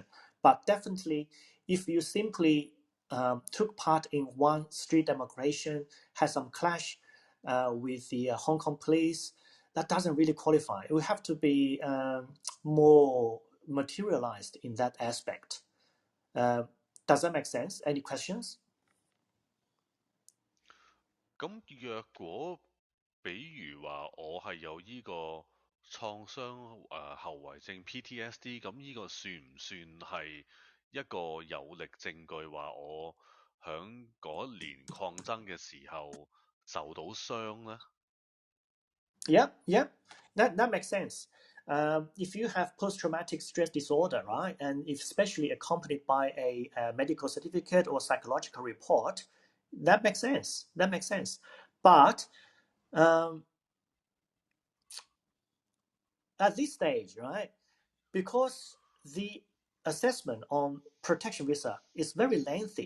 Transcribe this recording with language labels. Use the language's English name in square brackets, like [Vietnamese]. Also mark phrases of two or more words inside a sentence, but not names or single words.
[English] But definitely, if you simply took part in one street demonstration, had some clash with the Hong Kong police, that doesn't really qualify. We have to be more materialized in that aspect. Does that make sense? Any questions? [Cantonese] 咁若果比如話我係有呢個創傷後遺症 PTSD， 咁呢個算唔算係一個有力證據話我響嗰一年抗爭嘅時候受到傷呢？ [English] Yeah, that makes sense. If you have post-traumatic stress disorder, right, and if especially accompanied by a medical certificate or psychological report, that makes sense. But at this stage, right, because the assessment on protection visa is very lengthy.